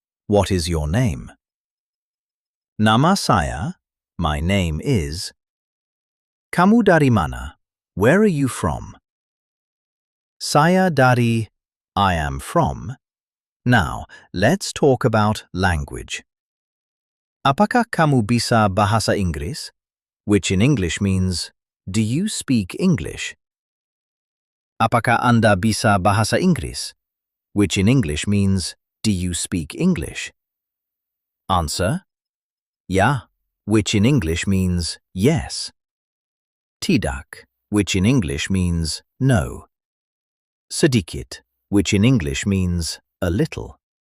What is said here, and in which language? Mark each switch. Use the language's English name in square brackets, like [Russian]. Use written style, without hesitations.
[English] What is your name? [Indonesian] Nama saya, [English] my name is. [Indonesian] Kamu dari mana? [English] Where are you from? [Indonesian] Saya dari, [English] I am from. Now, let's talk about language. [Indonesian] Apakah kamu bisa bahasa Inggris? [English] Which in English means, do you speak English? [Indonesian] Apakah Anda bisa bahasa Inggris? [English] Which in English means, do you speak English? Answer: ya, which in English means yes. Tidak, which in English means no. Sedikit, which in English means a little.